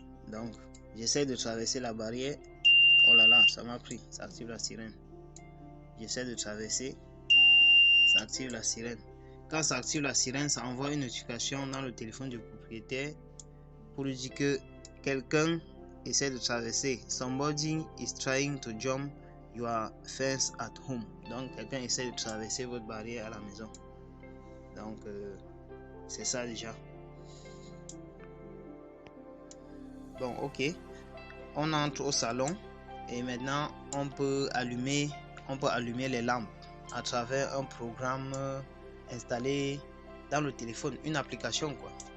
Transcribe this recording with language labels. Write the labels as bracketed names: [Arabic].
[French] Donc, j'essaie de traverser la barrière. Oh là là, ça m'a pris. Ça active la sirène. J'essaie de traverser. Ça active la sirène. Quand ça active la sirène, ça envoie une notification dans le téléphone du propriétaire pour lui dire que quelqu'un essaie de traverser. [English] Somebody is trying to jump your fence at home. [French] Donc, quelqu'un essaie de traverser votre barrière à la maison. Donc, c'est ça déjà. Bon, ok. On entre au salon et maintenant on peut allumer les lampes à travers un programme installé dans le téléphone, une application quoi.